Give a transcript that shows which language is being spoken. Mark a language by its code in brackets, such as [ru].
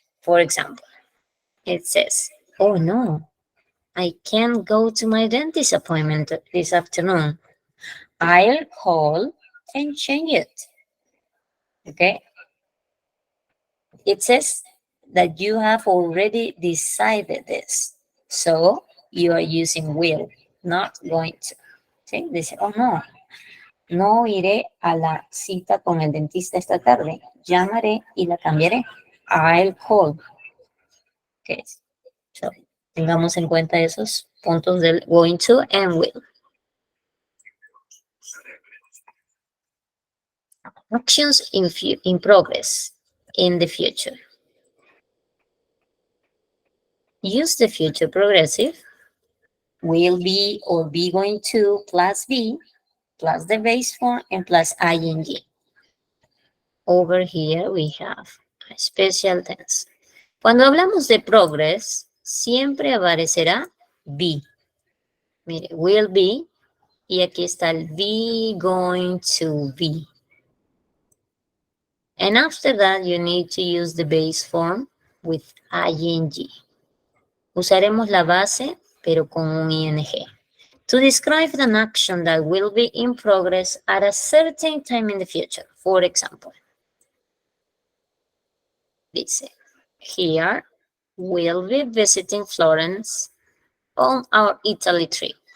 [en] For example, it says, oh no, I can't go to my dentist appointment this afternoon. I'll call and change it. Okay. It says that you have already decided this. So you are using will, not going to. [es] ¿Sí? Dice, oh no, no iré a la cita con el dentista esta tarde. Llamaré y la cambiaré. [en] I'll call. Okay. [es] So, tengamos en cuenta esos puntos del going to and will. [en] Actions in progress in the future. Use the future progressive, will be or be going to plus be plus the base form and plus ing. Over here we have a special tense. [es] Cuando hablamos de progress, siempre aparecerá be. Mire, will be, y aquí está el be going to be. [en] And after that, you need to use the base form with ing. [es] Usaremos la base, pero con un ing. [en] To describe an action that will be in progress at a certain time in the future. For example, dice, here we'll be visiting Florence on our Italy trip.